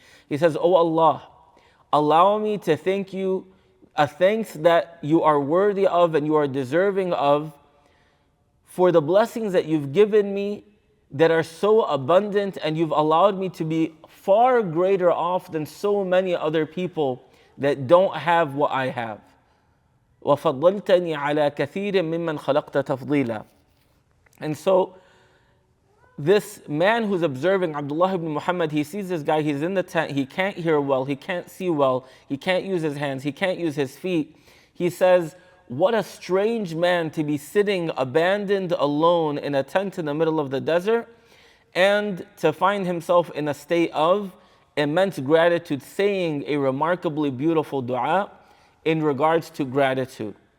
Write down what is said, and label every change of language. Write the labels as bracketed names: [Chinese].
[English] He says, oh Allah, allow me to thank you a thanks that you are worthy of and you are deserving of for the blessings that you've given me that are so abundant, and you've allowed me to be far greater off than so many other people that don't have what I have. [Arabic] وَفَضَّلْتَنِي عَلَى كَثِيرٍ مِّمَّنْ خَلَقْتَ تَفْضِيلًا. [English] And so this man who's observing Abdullah ibn Muhammad, he sees this guy, he's in the tent, he can't hear well, he can't see well, he can't use his hands, he can't use his feet. He says, what a strange man to be sitting abandoned alone in a tent in the middle of the desert, and to find himself in a state of immense gratitude, saying a remarkably beautiful dua in regards to gratitude.